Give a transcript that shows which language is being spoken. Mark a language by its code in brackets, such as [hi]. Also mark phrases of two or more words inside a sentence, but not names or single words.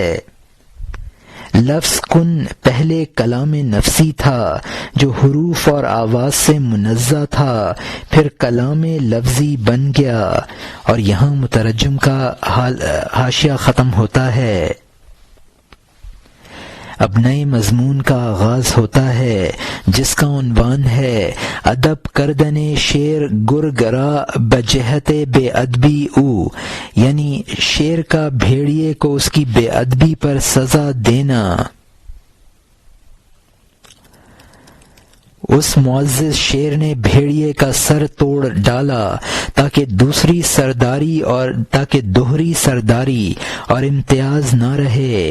[ur] لفظ کن پہلے کلام نفسی تھا جو حروف اور آواز سے منزہ تھا، پھر کلام لفظی بن گیا۔ اور یہاں مترجم کا حاشیہ ختم ہوتا ہے۔ اب نئے مضمون کا آغاز ہوتا ہے جس کا عنوان ہے [fa] ادب کردن شیر گرگرا بجہت بے ادبی او، [ur] یعنی شیر کا بھیڑیے کو اس کی بے ادبی پر سزا دینا۔ اس معزز شیر نے بھیڑیے کا سر توڑ ڈالا تاکہ دوہری سرداری اور امتیاز نہ رہے۔